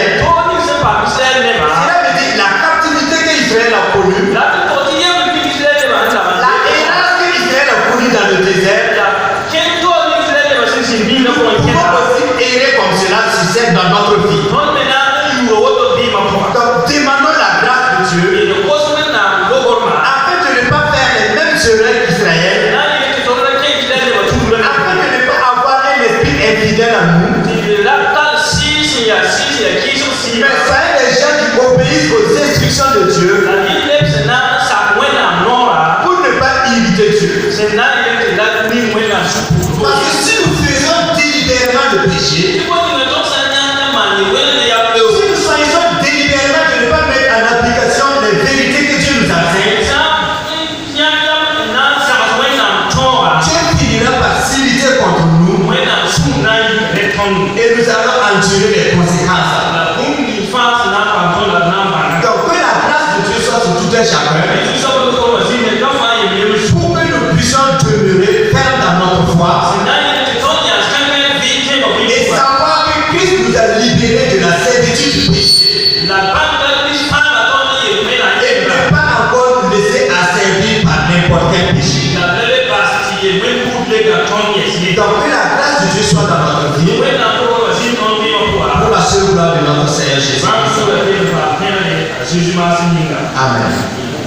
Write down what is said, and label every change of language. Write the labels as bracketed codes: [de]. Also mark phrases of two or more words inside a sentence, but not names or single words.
[mos] toor ning sẽn paam Israɛl nebã [fr] cela veut dire la captivité qu'Israël a connue, [mos] la tɩ tog tɩ yembr tɩ Israɛl nebã sẽn [fr] la errance qu'Israël a connue dans le désert. [mos] kẽng toor ning Israɛl nebã sẽn sɩn biinã pʋgẽ [fr] Nous [mos] kẽnda [fr] pouvons aussi errer comme cela succède dans notre vie. [mos] tõnd me na n yuura woto vɩɩmã pʋga [fr] Donc demandons la grâce de Dieu [mos] d kos wẽnnaam logormã [fr] afin de ne pas faire les mêmes erreurs qu'Israël, [mos] na n yɩ tɩ tõnd ra kẽng Israɛl nebã tugrã [fr] afin de ne pas avoir un esprit infidèle à nous, [mos] tɩ ra tall sɩɩg sẽn yaa kɩɩsg sɩɩma [fr] mais soyez des gens qui obéissent aux instructions de Dieu [mos] la yɩ leb sẽn na n sak wẽnnaam noora [fr] pour ne pas irriter Dieu. [mos] sẽn na n yel tɩ la ning wẽnnaam sũ-pʋʋs [fr] Parce que si nous faisons délibérément le péché, [mos] tɩ bõe ninga tõnd sã n yãng n maan yɩ wẽnd yaa [fr] si nous choisissons délibérément de ne pas mettre en application les vérités que Dieu nous enseigne, [mos] sã yãng yam n na n zags wẽnnaam tõoga [fr] Dieu finira par s'irriter contre nous [mos] wẽnnaam sũur na n yɩ ne tõnd [fr] et nous allons endurer les conséquences. [mos] la bũmb ning fãa sẽn na n paam tõnd la d na n bãnga [fr] Donc que la grâce de Dieu soit sur tout un chacun [mos] zu-soab loogormã zĩnda ka fãa yem yemsũ [fr] pour que nous puissions demeurer fermes dans notre foi [mos] sẽn na n yel tɩ tõnd yaa kãngã vɩ kẽma [fr] et [mos] vɩɩmã [fr] savoir que Christ nous a libérés de la servitude du péché [mos] la bãmba lis fãaga tõnd n yel wẽnnaam [fr] et [mos] yembra [fr] ne pas encore nous laisser asservir par n'importe quel péché. [mos] la b la le baas tɩ yel wẽnd buud lega tõnd yɛs ye [fr] Donc que la grâce de Dieu soit dans notre vie [mos] wẽnnaam loogormã zĩnd tõnd vɩɩmã pʋga [fr] pour la seule gloire de notre Seigneur [mos] bãmb [fr] Jésus-Christ. [mos] soga tɩ d paam pẽgre a Zeezi maasẽ yĩnga Amen.